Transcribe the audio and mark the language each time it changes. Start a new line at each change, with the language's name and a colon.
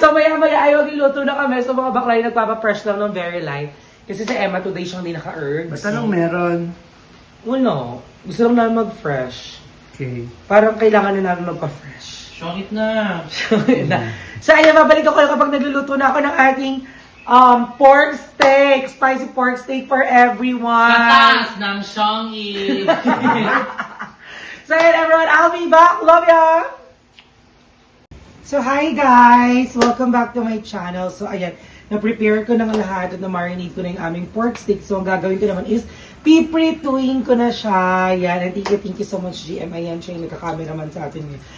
Filipino: So, maya-maya ay magluluto na kami. So, mga bakla yung nagpapapress lang ng very light. Kasi si Emma today siyang hindi naka-herbs. Ba't anong meron? Wala. Gusto lang namin mag-fresh. Okay. Parang kailangan na namin magpa-fresh. Shongit na. So, ayan, babalik ako kapag nagluluto na ako ng ating pork steak.
English: Spicy pork steak for everyone.
Filipino: Katas ng shongit.
English: So, ayan, everyone. I'll be back. Love ya! So, hi guys! Welcome back to my channel.
Filipino: So, ayan, na-prepare ko na nga lahat at na-marinate ko na yung aming pork steak. So, ang gagawin ko naman is piprituin ko na siya. Yan.
English: And thank you so much,
Filipino: GM. Ayan, siya yung nagka-cameraman sa atin ngayon.